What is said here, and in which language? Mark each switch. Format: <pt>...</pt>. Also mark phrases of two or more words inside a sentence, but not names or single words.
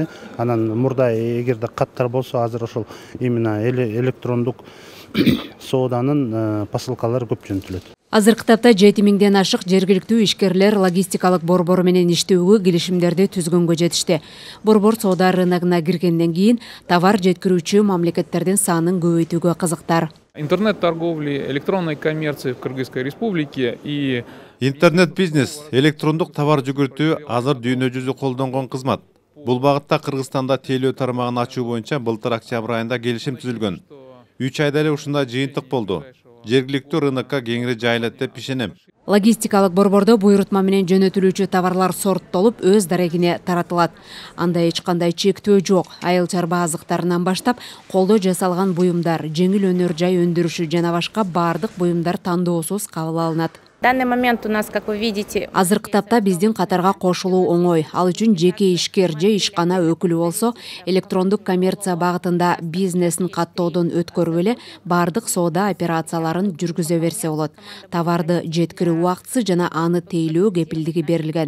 <ky>Анан мурда эгерде каттар болсо, азыр ошол именно электрондук сооданын посылкалары көп жөнөтүлөт. Азыркы тапта 7000ден ашык жергиликтүү ишкерлер логистикалык борбор менен иштөөгө келишимдерди түзгөнгө жетишти. Борбор соода рыногуна киргенден кийин товар жеткирүүчү мамлекеттердин санын көбөйтүүгө кызыктар.</ky> <ru>Интернет-торговли, электронной коммерции в Кыргызской республике и</ru> <ky>интернет-бизнес, электрондук товар жүгүртүү азыр дүйнө жүзү колдонгон кызмат. Бул багытта Кыргызстанда тейлөө тармагын ачуу боюнча былтыр октябрь айында келишим түзүлгөн. 3 айда эле ушундай жыйынтык болду. Жергиликтүү рынокко кеңири жайылат деп ишенем. Логистикалык борбордо буйрутма менен жөнөтүлүүчү товарлар сорттолуп, өз дарегине таратылат. Анда эч кандай чектөө жок. Айыл чарба азыктарынан баштап, колдо жасалган буюмдар, жеңил өнөр жай өндүрүшү жана башка бардык буюмдар тандоосуз кабыл алынат.</ky> <ru>В данный момент у нас, как вы видите,</ru> <ky>азыркы тапта биздин катарга кошулуу оңой. Ал үчүн жеке ишкер же ишкана өкүлү болсо, электрондук коммерция багытында бизнесин каттоодон өткөрүп эле бардык соода операцияларын жүргүзө берсе болот. Товарды жеткирүү убактысы жана аны тейлөө кепилдиги берилген.</ky>